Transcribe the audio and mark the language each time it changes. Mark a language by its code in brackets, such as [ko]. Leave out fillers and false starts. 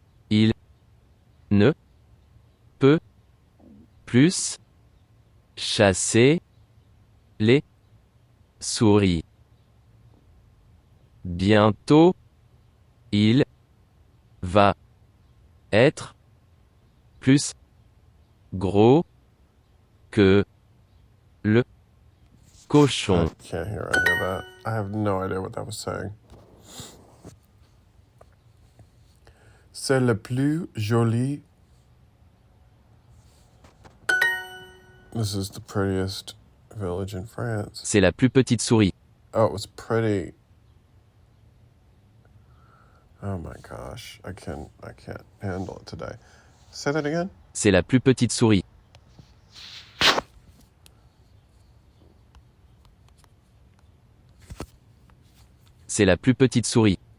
[fr] Il ne peut plus chasser les souris. Bientôt, il va être plus gros que le cochon. [en] I can't hear any of that. I have no idea what that was saying. [fr] C'est le plus joli. [en] This is the prettiest village in France. [fr] C'est la plus petite souris. [en] Oh, it was pretty. Oh my gosh, I can't handle it today. Say that again? [fr] C'est la plus petite souris. C'est la plus petite souris.